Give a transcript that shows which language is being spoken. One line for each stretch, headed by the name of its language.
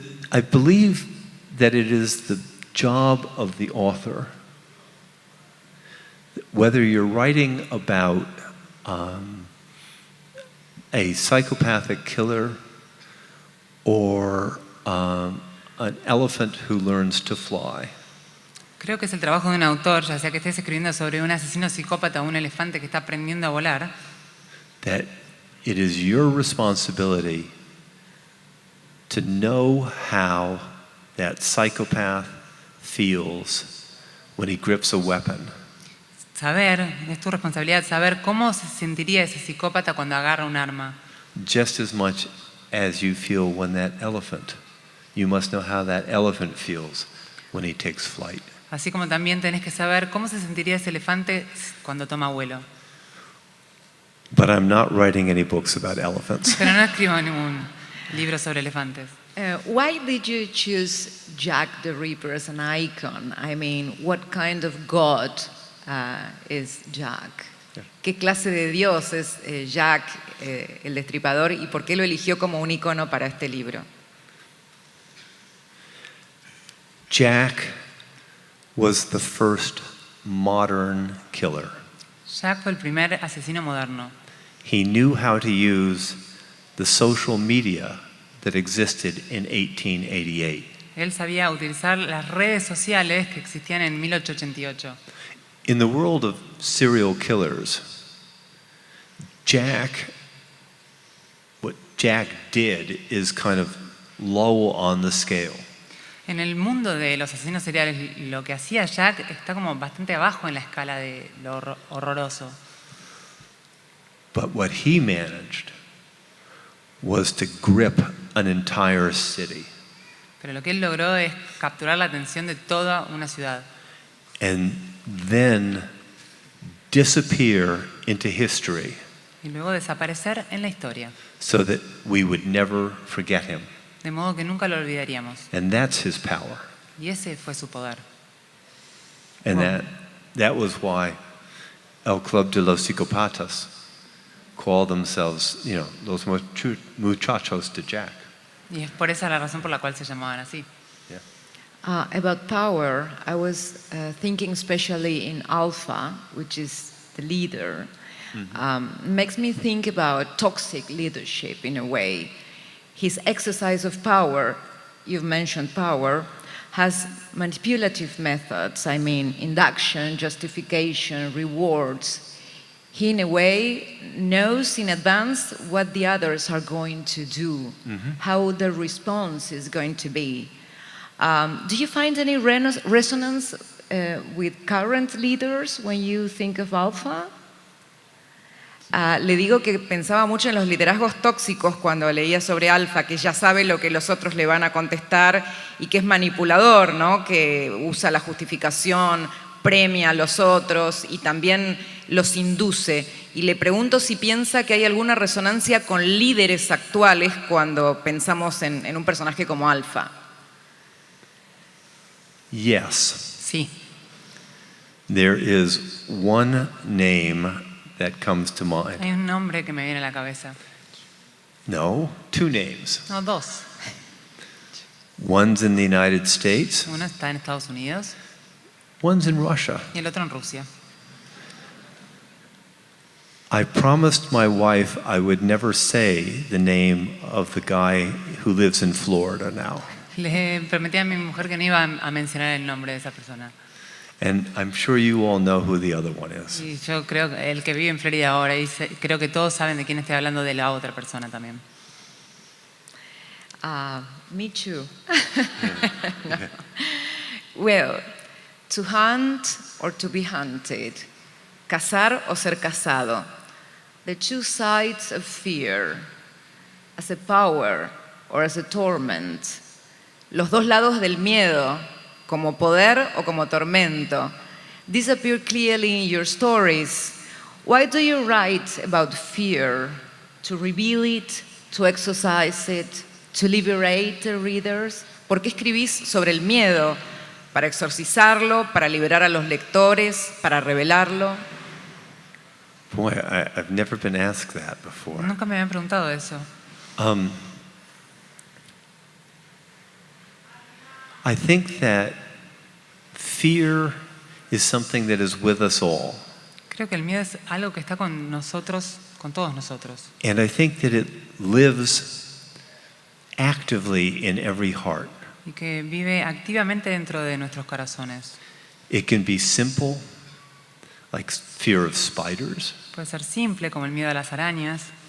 English: I believe that it is the job of the author, whether you're writing about a psychopathic killer or an elephant who learns to fly,
Spanish: Creo que es el trabajo de un autor, ya sea que estés escribiendo sobre un asesino psicópata o un elefante que está aprendiendo a volar,
English: that it is your responsibility to know how that psychopath feels when he grips a weapon.
Spanish: es tu responsabilidad saber cómo se sentiría ese psicópata cuando agarra un arma.
English: Just as much as you feel when that elephant, you must know how that elephant feels when he takes flight.
Spanish: Así como también tenés que saber cómo se sentiría ese elefante cuando toma vuelo.
English: But I'm not writing any books about elephants.
Spanish: Pero no escribo ningún libro sobre elefantes.
English: Why did you choose Jack the Ripper as an icon? I mean, what kind of god is Jack?
Spanish: ¿Qué clase de dios es Jack, el Destripador, y por qué lo eligió como un icono para este libro?
English: Jack was the first modern killer.
Spanish: Jack fue el primer asesino moderno.
English: He knew how to use the social media that existed in 1888.
Spanish: Él sabía utilizar las redes sociales que existían en 1888.
English: In the world of serial killers, what Jack did is kind of low on the scale.
Spanish: En el mundo de los asesinos seriales, lo que hacía Jack está como bastante abajo en la escala de lo horroroso.
English: But what he managed was to grip an entire city
Spanish: Pero lo que él logró es capturar la atención de toda una ciudad
English: and then disappear into history
Spanish: y luego desaparecer en la historia,
English: so that we would never forget him.
Spanish: de modo que nunca lo olvidaríamos.
English: And that's his power.
Spanish: Y ese fue su poder.
English: And Wow. that was why El Club de los Psicopatas called themselves,
Spanish: los muchachos de Jack. Y es por esa la razón por la cual se llamaban así.
English: About power, I was thinking especially in Alpha, which is the leader. Makes me think about toxic leadership in a way. His exercise of power, you've mentioned power, has manipulative methods. I mean, induction, justification, rewards. He, in a way, knows in advance what the others are going to do, how the response is going to be. Do you find any resonance with current leaders when you think of Alpha?
Spanish: Le digo que pensaba mucho en los liderazgos tóxicos cuando leía sobre Alpha, que ya sabe lo que los otros le van a contestar y que es manipulador, ¿no? Que usa la justificación, premia a los otros y también los induce. Y le pregunto si piensa que hay alguna resonancia con líderes actuales cuando pensamos en un personaje como Alpha.
English: Yes,
Spanish: Sí,
English: there is one name that comes to mind.
Spanish: hay un nombre que me viene a la cabeza.
English: No, two names.
Spanish: No, dos.
English: One's in the United States,
Spanish: Uno está en Estados Unidos
English: one's in Russia.
Spanish: y el otro en Rusia.
English: I promised my wife I would never say the name of the guy who lives in Florida now.
Spanish: Le prometí a mi mujer que no iba a mencionar el nombre de esa persona.
English: And I'm sure you all know who the other one is.
Spanish: Y yo creo que el que vive en Florida ahora, y creo que todos saben de quién estoy hablando, de la otra persona también.
English: Me too. No. Well, to hunt or to be hunted,
Spanish: cazar o ser cazado,
English: the two sides of fear, as a power or as a torment,
Spanish: los dos lados del miedo, como poder o como tormento.
English: These appear clearly in your stories. Why do you write about fear? To reveal it, to exorcise it, to liberate the readers?
Spanish: ¿Por qué escribís sobre el miedo? ¿Para exorcizarlo, para liberar a los lectores, para revelarlo?
English: Boy, I've never been asked that before.
Spanish: Nunca me habían preguntado eso.
English: I think that fear is something that is with us all.
Spanish: Creo que el miedo es algo que está con nosotros, con todos nosotros.
English: And I think that it lives actively in every heart.
Spanish: Y que vive activamente dentro de nuestros corazones.
English: It can be simple, like fear of spiders.
Spanish: Puede ser simple, como el miedo a las arañas,